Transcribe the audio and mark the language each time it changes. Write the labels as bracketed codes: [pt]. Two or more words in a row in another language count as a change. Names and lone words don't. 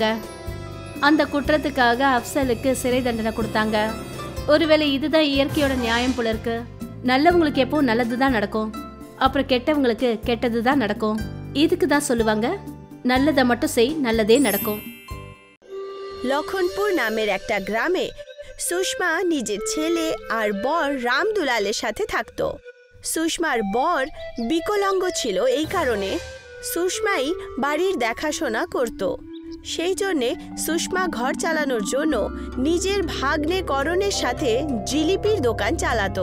[ta] அந்த குற்றத்துக்காக அப்சலுக்கு சிறை தண்டனை கொடுத்தாங்க. ஒருவேளை இதுதான் இயற்கையோட நியாயம் போல இருக்கு. நல்லவங்களுக்கு எப்போ நல்லதுதான் நடக்கும், அப்புறம் கெட்டவங்களுக்கு கெட்டதுதான் நடக்கும். இதுக்கு தான் சொல்லுவாங்க, நல்லதை மட்டும் செய், நல்லதே நடக்கும். [bn] লক্ষণপুর নামের একটা গ্রামে সুষমা নিজের ছেলে আর বর রামদুলালের সাথে থাকত। সুষমার বর বিকলাঙ্গ ছিল, এই কারণে সুষমাই বাড়ির দেখাশোনা করত। সেই জন্যে সুষমা ঘর চালানোর জন্য নিজের ভাগ্নে করণের সাথে জিলিপির দোকান চালাতো।